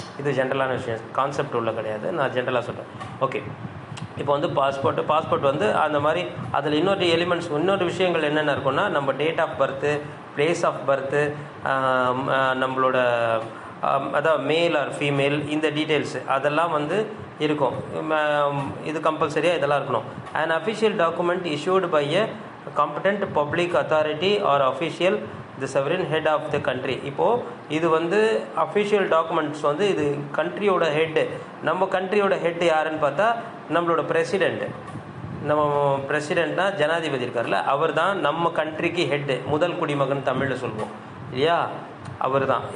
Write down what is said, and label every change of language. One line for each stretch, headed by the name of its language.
Tamil: இது ஜென்ரலான விஷயம், கான்செப்ட் உள்ள கிடையாது. நான் ஜென்ரலாக சொல்கிறேன். ஓகே, இப்போ பாஸ்போர்ட் அந்த மாதிரி அதில் இன்னொரு விஷயங்கள் என்னென்ன இருக்குன்னா, நம்ம date of birth, place of birth, நம்மளோட அதாவது மேல் ஆர் ஃபீமேல், இந்த டீட்டெயில்ஸு அதெல்லாம் இருக்கும். இது கம்பல்சரியாக இதெல்லாம் இருக்கணும்.
English: And official document issued by a competent public authority or official the sovereign head of the country.
Tamil: இப்போது இது அஃபிஷியல் டாக்குமெண்ட்ஸ் இது கண்ட்ரியோட ஹெட்டு. நம்ம கண்ட்ரியோட ஹெட் யாருன்னு பார்த்தா நம்மளோட பிரசிடெண்ட்டு. நம்ம பிரசிடெண்ட்னா ஜனாதிபதி இருக்கார்ல, அவர் தான் நம்ம கண்ட்ரிக்கு ஹெட்டு. முதல் குடிமகன் தமிழில் சொல்லுவோம் இல்லையா, அவர் தான்.